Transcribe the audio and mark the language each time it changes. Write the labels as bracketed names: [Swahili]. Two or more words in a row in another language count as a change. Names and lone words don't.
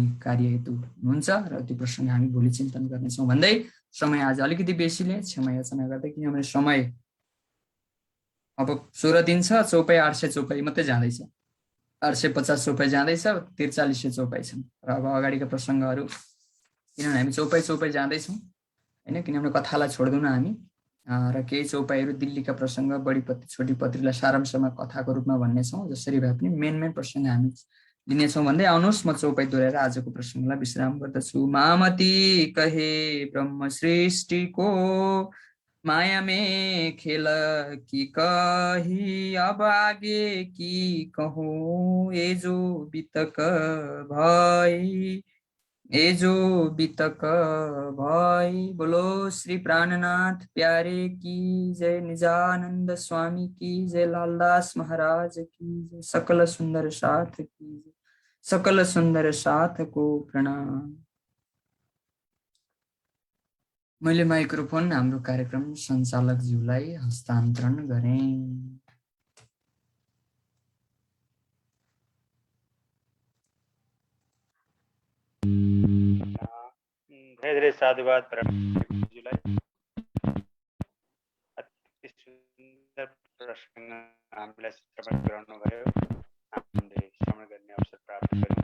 [Nepali] कार्य हेतु हुन्छ र त्यो प्रसङ्ग हामी भोलि चिन्तन गर्नेछौँ भन्दै समय आज अलिकति बेसीले क्षमा याचना गर्दै, किनभने समय अब 16 दिन छ, चौपाई 800 चौपाई मात्रै जाँदैछ, 850 चौपाई जाँदैछ, 4300 चौपाई छन् र अब अगाडिका प्रसङ्गहरू, किनभने हामी चौपाई जाँदैछौँ हैन, किनभने कथालाई छोड्दैनौँ हामी र केही चौपाईहरू दिल्लीका प्रसङ्ग, बढी पत्री छोटी पत्रीलाई सारांशमा कथाको रूपमा भन्नेछौँ। जसरी भए पनि मेन प्रसङ्ग हामी लिनेछौँ भन्दै आउनुहोस्, म चौपाई दोहोऱ्याएर आजको प्रसङ्गलाई विश्राम गर्दछु। [Hindi] महामती कहे ब्रह्म सृष्टिको माया में खेल की कही, अब आगे की कहूँ ये जो बितक भाई, ये जो बितक भाई। बोलो श्री प्राणनाथ प्यारे की जय, निजानंद स्वामी की जय, लालदास महाराज की जय, सकल सुंदर साथ की जय, सकल सुंदर साथ को प्रणाम। [Nepali] मैले माइक्रोफोन हाम्रो कार्यक्रम सञ्चालकज्यूलाई हस्तान्तरण गरेँ। धेरै धेरै साधुवाद प्रणयजीलाई, अति सुन्दर प्रसङ्ग हामीलाई श्रवण गराउनु भयो, हामीले श्रवण गर्ने अवसर प्राप्त गर्यौँ।